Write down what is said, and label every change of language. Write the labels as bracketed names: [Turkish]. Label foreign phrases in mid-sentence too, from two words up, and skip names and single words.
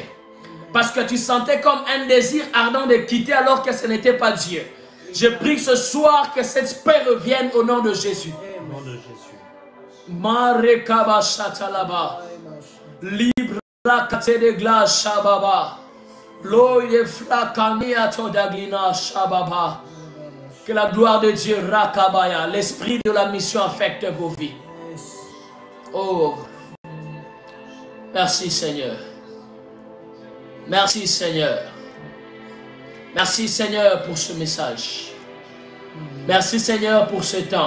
[French] Parce que tu sentais comme un désir ardent de quitter alors que ce n'était pas Dieu. Je prie ce soir que cette paix revienne au nom de Jésus. Au nom de Jésus. Marekaba Shatalaba. Libre la kate de glace Shababa. L'oïe flakania todaglina Shababa. Que la gloire de Dieu Rakabaya, l'esprit de la mission affecte vos vies. Oh. Merci Seigneur. Merci Seigneur. Merci Seigneur pour ce message. Merci Seigneur pour ce temps.